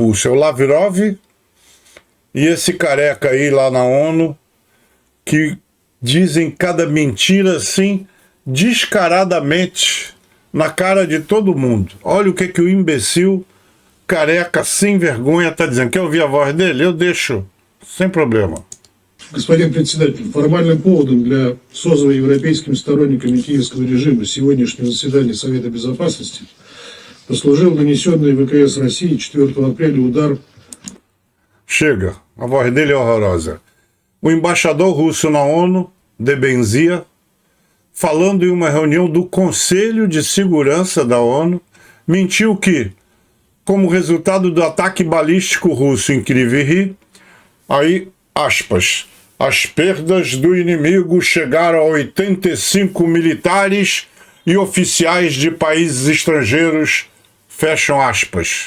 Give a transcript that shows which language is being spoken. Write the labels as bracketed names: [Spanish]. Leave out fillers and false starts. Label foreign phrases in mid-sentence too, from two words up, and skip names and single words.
[Portuguese] É o Lavrov e esse careca aí lá na ONU, que dizem cada mentira assim, descaradamente, na cara de todo mundo. Olha o que o imbecil careca sem vergonha está dizendo. Quer ouvir a voz dele? Eu deixo, sem problема. [Russian] Господин председатель, формальным поводом для созыва европейскими сторонниками киевского режима сегодняшнего заседания Совета Безопасности послужил нанесенный ВКС России 4 апреля удар. [Portuguese] Chega, a voz dele é horrorosa. O embaixador russo na ONU, Debenzia, falando em uma reunião do Conselho de Segurança da ONU, mentiu que, como resultado do ataque balístico russo em Kryvyi, aí, aspas, as perdas do inimigo chegaram a 85 militares e oficiais de países estrangeiros, fecham aspas.